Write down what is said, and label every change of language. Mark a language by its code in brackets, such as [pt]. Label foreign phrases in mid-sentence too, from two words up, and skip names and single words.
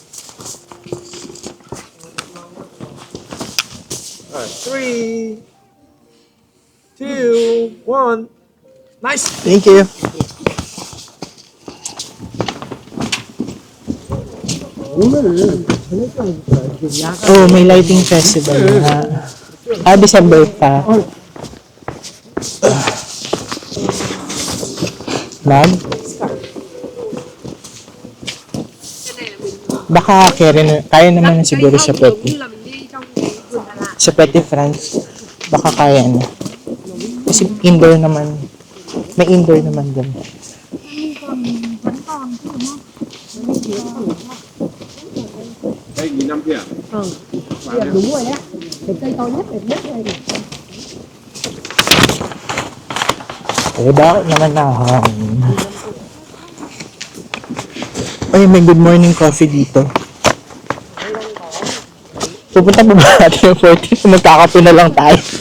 [en] Alright, 3, 2, 1. Nice. Thank you. [tl] Oh, may [en] lighting festival [tl] na. December pa. Ma'am? Baka kaya naman na siguro sa Petit. Sa Petit France, baka kaya na. Kasi indoor naman. May indoor naman din. [vi] Đúng rồi đấy. Cái cây to nhất, đẹp nhất đây. [tl] Bakit naman na? Ay, may [en] good morning coffee [tl] dito. Pupunta ba natin yung 40? Magkakape na lang tayo.